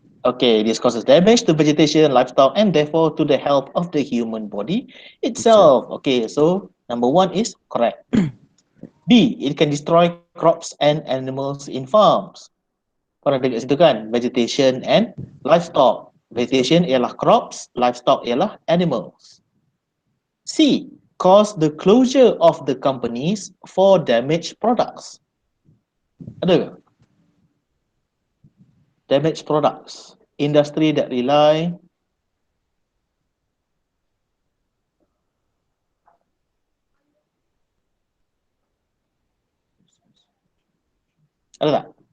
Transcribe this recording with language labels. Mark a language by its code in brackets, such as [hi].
[en] Okay, this causes damage to vegetation, livestock, and therefore to the health of the human body itself. Okay, so number 1 is correct. B, it can destroy crops and animals in farms. [ms] Korang dekat situ kan, [en] vegetation and livestock. Vegetation ialah crops, livestock ialah animals. C, cause the closure of the companies for damaged products. [ms] Ada ke? [en] Damaged products. Industry that rely [ms] Ada tak?